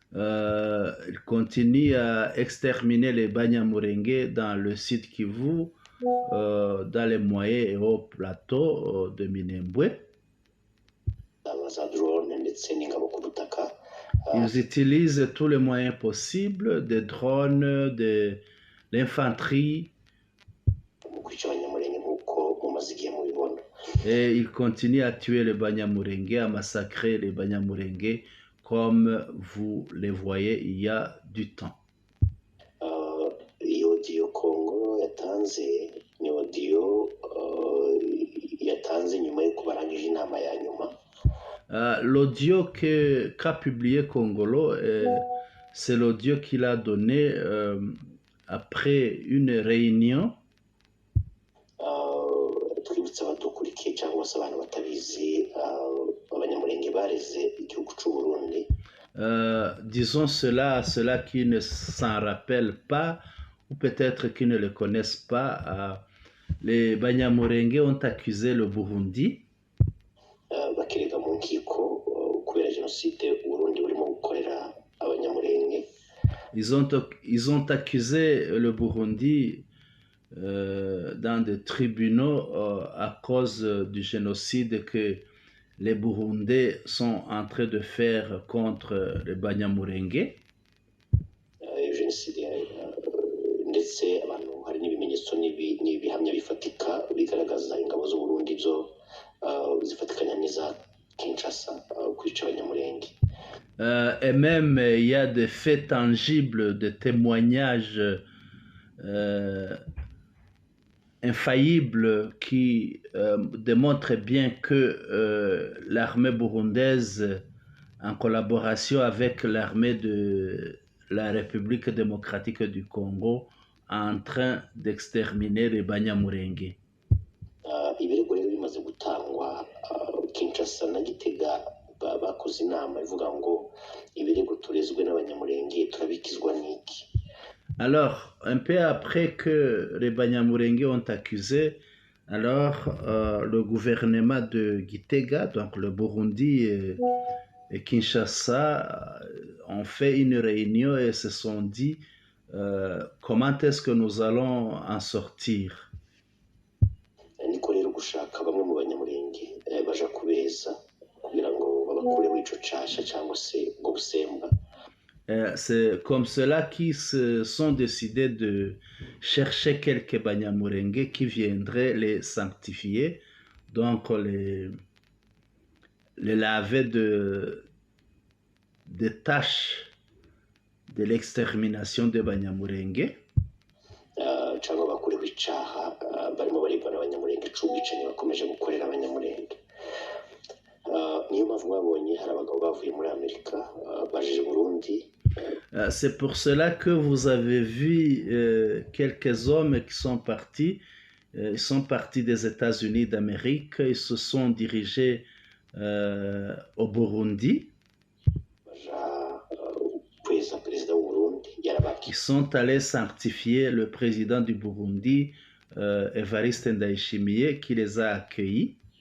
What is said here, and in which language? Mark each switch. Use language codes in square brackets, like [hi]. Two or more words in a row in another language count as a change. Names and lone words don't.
[fr] Ils continuent à exterminer les Banyamulenge dans le sud Kivu, dans les moyens et hauts plateaux de Minembwe. [rw] za drone ndetse n'ingabo ku butaka. [fr] Ils utilisent tous les moyens possibles, des drones, de l'infanterie. [rw] Mu kwica abanyamulenge nk'uko mumaze igihe mubibona. [fr] Et ils continuent à tuer les Banyamulenge, à massacrer les Banyamulenge, comme vous les voyez il y a du temps. [rw] Iyo audio Congo yatanze ni audio yatanze nyuma yo kubarangije inama ya nyuma. [fr] L'audio qu'a publié Congolo, c'est l'audio qu'il a donné après une réunion. [rw] Twibutsa abadukurikiye cyangwa se abantu batabizi abanyamulenge bareze igihugu cy'u Burundi. [fr] Disons cela à ceux-là qui ne s'en rappellent pas ou peut-être qui ne le connaissent pas. Les Banyamulenge ont accusé le Burundi. [rw] Bakirega mu nkiko kubera jenoside Burundi burimo gukorera abanyamulenge. [fr] Ils ont accusé le Burundi dans des tribunaux à cause du génocide que les Burundais sont en train de faire contre les Banyamulenge. [rw] Jenoside ndetse abantu hari n'ibimenyetso n'ibihamya bifatika bigaragaza ingabo z'u Burundi zo zifatikanya n'iza Kinshasa kwica abanyamulenge. [fr] Et même il y a des faits tangibles, des témoignages infaillibles qui démontrent bien que l'armée burundaise, en collaboration avec l'armée de la République démocratique du Congo, est en train d'exterminer les Banyamulenge. [rw] Ibirego rero bimaze gutangwa Kinshasa na Gitega bakoze inama ivuga ngo ibirego turezwe n'abanyamulenge turabikizwa n'iki. [fr] Alors, un peu après que les Banyamulenge ont accusé, alors le gouvernement de Gitega, donc le Burundi et Kinshasa, ont fait une réunion et se sont dit comment est-ce que nous allons en sortir. [rw] Niko rero gushaka bamwe mu banyamulenge baja kubeza kugira ngo babakure muri ico casha cyangwa se ngo busemba. [fr] C'est comme cela qu'ils se sont décidés de chercher quelques Banyamulenge qui viendraient les sanctifier, donc les laver des tâches de l'extermination des Banyamulenge. [rw] Cyangwa bakureho icaha barimo baribwa n'abanyamulenge c'ubwicanyi bakomeje gukorera abanyamulenge. Niyo mpamvu mwabonye hari abagabo bavuye muri Amerika baje Burundi. [fr] C'est pour cela que vous avez vu quelques hommes qui sont partis. Ils sont partis des États-Unis d'Amérique. Ils se sont dirigés au Burundi. Ils sont allés sanctifier le président du Burundi, Evariste Ndayishimiye, qui les a accueillis.